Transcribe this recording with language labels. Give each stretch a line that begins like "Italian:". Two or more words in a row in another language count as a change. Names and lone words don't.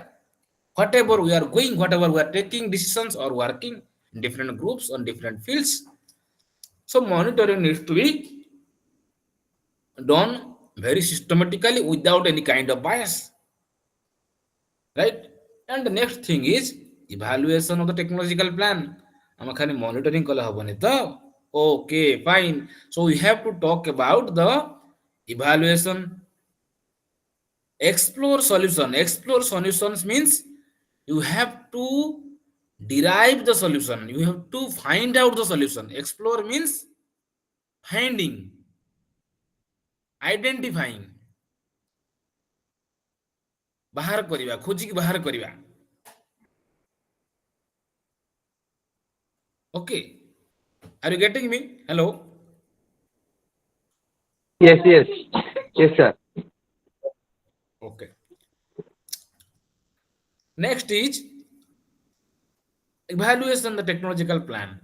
English: Whatever we are going, whatever we are taking decisions or working in different groups on different fields. So, monitoring needs to be done very systematically without any kind of bias, right? And the next thing is evaluation of the technological plan.
Odia: ଆମେ ଖାଲି monitoring କଲେ ହବନି ତ?
English: Okay, fine. So we have to talk about the evaluation. Explore solutions means you have to derive the solution, you have to find out the solution. Explore means finding, identifying,
Odia: ବାହାର କରିବା, ଖୋଜିକି ବାହାର କରିବା.
English: Okay, are you getting me? Hello. Yes, yes. Yes, sir. Okay, next is evaluation the technological plan.